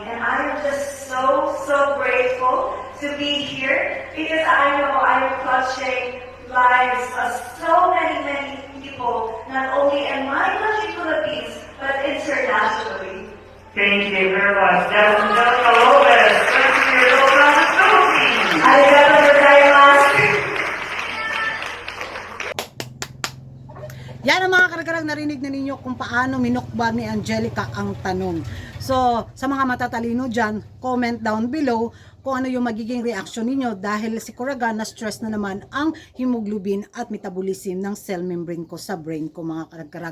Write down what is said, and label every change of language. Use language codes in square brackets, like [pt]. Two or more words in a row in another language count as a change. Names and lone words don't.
[en] And I am just so grateful to be here because I know I am touching lives of so many people, not only in my country, Philippines, but internationally. Thank you very much. That was Angelica Lopez, 20 years old from the Philippines. [ja] ありがとうございます. [tl] Yan ang mga karag-karag, narinig na ninyo kung paano minukbang ni Angelica ang tanong. So, sa mga matatalino dyan, [en] comment down below [tl] kung ano yung magiging reaction ninyo dahil si Kuragan na-stress na naman ang hemoglobin at metabolism ng [en] cell membrane [tl] ko sa brain ko mga karag-karag.